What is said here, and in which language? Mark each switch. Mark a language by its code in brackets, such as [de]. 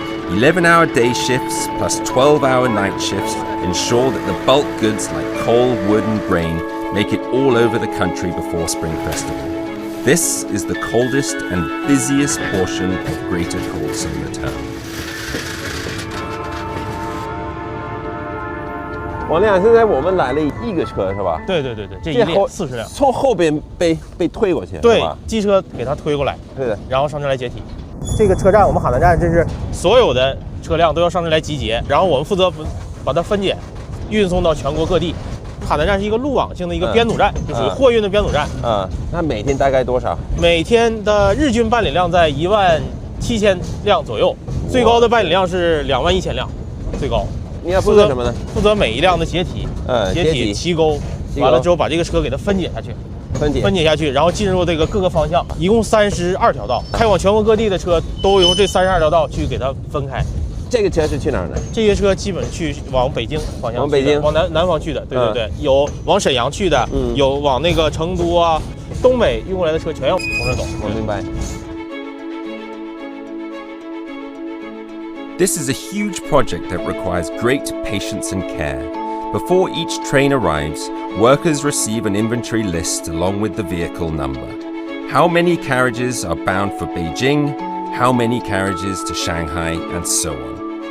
[en] 11-hour day shifts plus 12-hour night shifts ensure that the bulk goods like coal, wood and grain make it all over the country before Spring Festival. This is the coldest and busiest portion of Greater Cold Solar Term. [zh] 王亮，现在我们来了一个车是吧？对，这一列40辆，从后边被推过去，对是吧？机车给它推过来，对的，然后上这来接体。这个车站，我们海南站，这是所有的车辆都要上这来集结，然后我们负责把它分拣，运送到全国各地。海南站是一个路网性的一个编组站，就属于货运的编组站。那每天大概多少？每天的日均办理量在17000辆左右，最高的办理量是21000辆，最高。你要负责什么呢？负责每一辆的解体，解体齐钩，完了之后把这个车给它分解下去，分解下去，然后进入这个各个方向，一共32条道，开往全国各地的车都由这32条道去给它分开。这个车是去哪儿呢？这些车基本往北京方向，往北京，往南方去的，对，有往沈阳去的，有往那个成都啊、东北运过来的车全要从这走。我明白。 [en] This is a huge project that requires great patience and care. Before each train arrives, workers receive an inventory list along with the vehicle number. How many carriages are bound for Beijing, how many carriages to Shanghai, and so on.